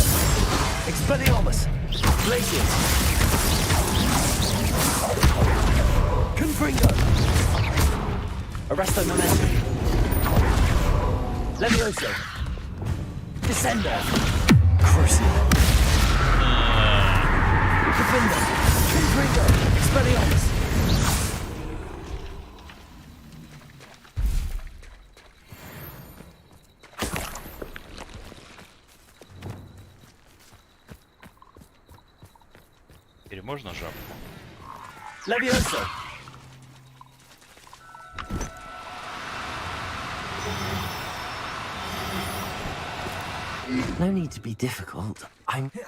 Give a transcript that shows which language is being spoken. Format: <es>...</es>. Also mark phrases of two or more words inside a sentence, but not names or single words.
<la>Expelliarmus! Glacius! Confringo! Arresto Momentum! Levioso! Descendo! Crucio! Defendo! Confringo! Expelliarmus!</la> <ru>Теперь можно жабку?</ru> <la>Levioso!</la> <en>No need to be difficult. I'm...</en>